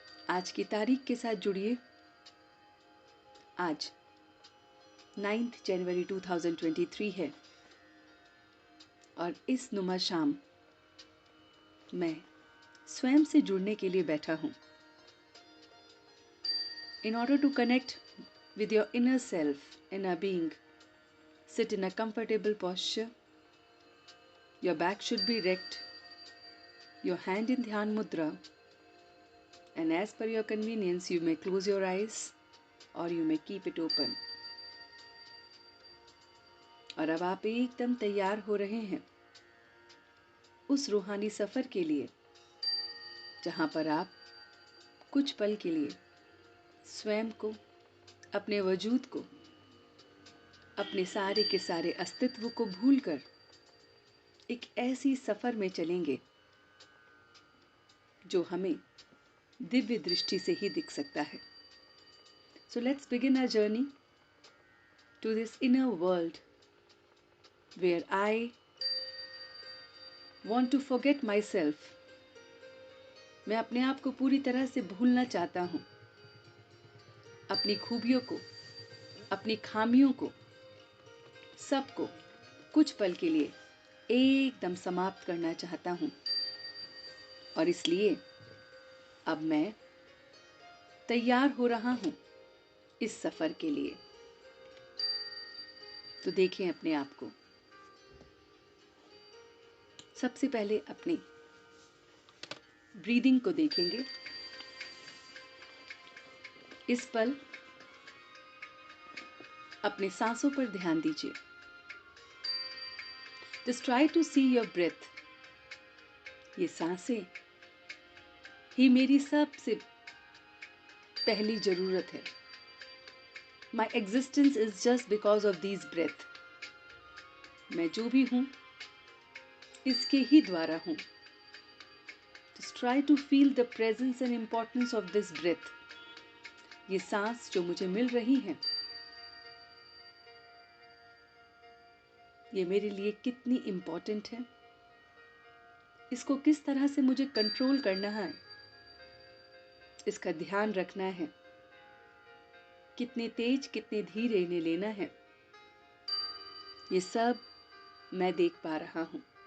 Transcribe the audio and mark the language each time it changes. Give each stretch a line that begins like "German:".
Hindi: आज की तारीख के साथ जुड़िए। आज 9 जनवरी 2023 है और इस नुमा शाम मैं स्वयं से जुड़ने के लिए बैठा हूँ।
English: In order to connect with your inner self, inner being, sit in a comfortable posture. Your back should be erect, your hand in Dhyan Mudra, and as per your convenience, you may close your eyes or you may keep it open.
Hindi: और अब आप एकदम तैयार हो रहे हैं उस रूहानी सफर के लिए जहां पर आप कुछ पल के लिए स्वयं को, अपने वजूद को, अपने सारे के सारे अस्तित्व को भूलकर एक ऐसी सफर में चलेंगे जो हमें दिव्य दृष्टि से ही दिख सकता है।
English: So let's begin our journey to this inner world where I want to forget myself।
Hindi: मैं अपने आप को पूरी तरह से भूलना चाहता हूँ, अपनी खूबियों को, अपनी खामियों को, सबको कुछ पल के लिए एकदम समाप्त करना चाहता हूँ। और इसलिए अब मैं तैयार हो रहा हूँ इस सफर के लिए। तो देखें अपने आप को। सबसे पहले अपनी ब्रीदिंग को देखेंगे। इस पल अपने सांसों पर ध्यान दीजिए।
English: Just try to see your breath।
Hindi: ये सांसें ही मेरी सबसे पहली जरूरत है।
English: My existence is just because of these breath।
Hindi: मैं जो भी हूँ इसके ही द्वारा हूँ।
English: Just try to feel the presence and importance of this breath।
Hindi: ये सांस जो मुझे मिल रही है, ये मेरे लिए कितनी इम्पोर्टेंट है, इसको किस तरह से मुझे कंट्रोल करना है, इसका ध्यान रखना है, कितने तेज कितने धीरे इन्हें लेना है, ये सब मैं देख पा रहा हूँ।